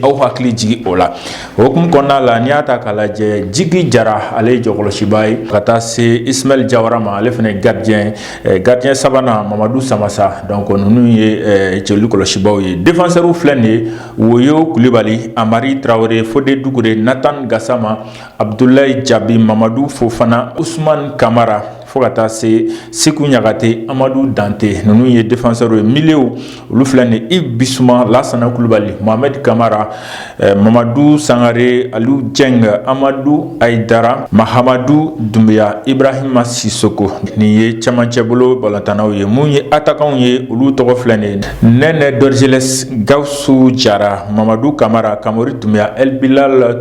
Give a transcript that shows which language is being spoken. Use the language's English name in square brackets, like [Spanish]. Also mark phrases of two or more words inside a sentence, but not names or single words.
[Bambara] aw hakili jigi o la hokumu kɔnɔna la n'i y'a ta k'a lajɛ Djigui Jara ale ye jɔkɔlɔsiba ye ka taa se Ismaël Diawara ma ale fana gardien sabanan Mamadou Samassa donc ninnu ye joli kɔlɔsibaw ye défenseurs filɛ nin ye Woyo Kulibali Amari Traoré Fodé Doucouré Nathan Gassama Abdoulaye Diaby Mamadou Fofana Ousmane Kamara fo ka taa se Sekou Ɲagate Amadou Dante ninnu ye défenseurs ye milieu olu filɛ nin Yves Bissouma Lassana Coulibaly Mohamed Kamara Mamadou Sangare Aliou Dieng Amadou Aïdara Mahamadou Doumbia Ibrahima Sissoko nin ye cɛmancɛ bolo balontannaw ye mun ye attaquant ye olu tɔgɔ filɛ nin Nene Dorgeles Gawusu Jara Mamadou Kamara Kamori Doumbia El Bilal